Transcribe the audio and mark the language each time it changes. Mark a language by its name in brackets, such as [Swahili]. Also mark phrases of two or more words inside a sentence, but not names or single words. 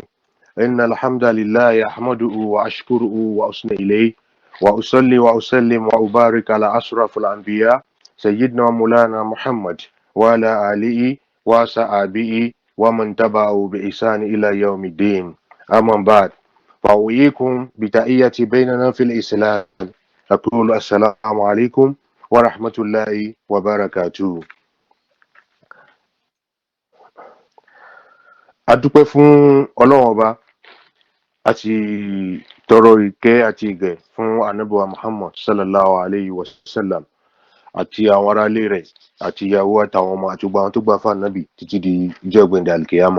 [Arabic] إن الحمد لله أحمده وأشكره وأثني إليه وأصلي وأسلم وأبارك على أشرف الأنبياء سيدنا مولانا محمد وعلى آله وصحبه ومن تبعه بإحسان إلى يوم الدين. أما بعد فأويكم بتحية بيننا في الإسلام. أقول السلام عليكم ورحمة الله وبركاته. [Yoruba] Adúpẹ́ fún Ọlọ́run ọba àti tọrọ ìkẹ́ àti ìgẹ̀ fún Ànábì wa Muhammad [Arabic] صلى الله عليه وسلم [Yoruba] àti àwọn aráalé rẹ̀ àti ìyàwó àtàwọn ọmọ àti gbogbo àwọn tó gbà fún Ànábì títí di ìjọ́ ìgbẹ̀ndẹ̀ alkiyama.